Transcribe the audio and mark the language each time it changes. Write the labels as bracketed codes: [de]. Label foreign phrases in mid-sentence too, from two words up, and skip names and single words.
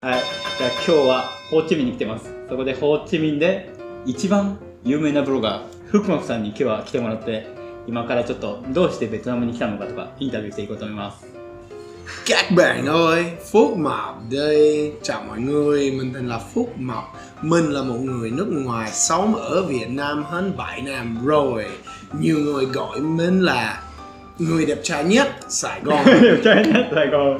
[ja] はい。じゃあ今日はホーチミンに来てます。そこでホーチミンで一番有名なブロガー、福マクさんに今日は来てもらって、今からちょっとどうしてベトナムに来たのかとかインタビューしていこうと思います。 [vi] Các bạn ơi, Phúc Mộc đây. Chào mọi người, mình tên là Phúc Mộc. Mình là một người nước ngoài sống ở Việt Nam hơn 7 năm rồi. Nhiều người gọi mình là người đẹp trai nhất Sài Gòn. Đẹp trai nhất Sài Gòn.